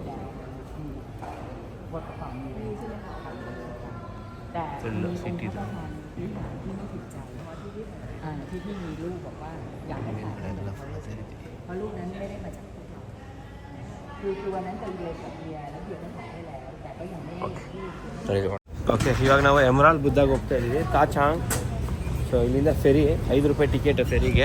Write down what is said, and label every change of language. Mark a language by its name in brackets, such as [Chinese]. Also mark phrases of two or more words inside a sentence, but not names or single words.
[Kannada] ಫುಲ್ಲು ಸಿಟಿದು. [Thai] ที่พี่มีลูกบอกว่าอยากให้ถ่ายเพราะลูกนั้นไม่ได้มาจากพวกเราคือวันนั้นไปเรียนกับเบียร์แล้วเบียร์ก็ถ่ายให้แล้วแต่ก็ยังไม่ได้ลูก [Kannada] ಓಕೆ, ಇವಾಗ ನಾವು ಎಮರಾಲ್ಡ್ ಬುದ್ಧಾಗ ಹೋಗ್ತಾ ಇದ್ದೀವಿ, ತಾಚಾಂಗ್. ಸೊ ಇಲ್ಲಿಂದ ಫೆರಿ, 5 ರೂಪಾಯಿ ಟಿಕೆಟ್ ಫೆರಿಗೆ.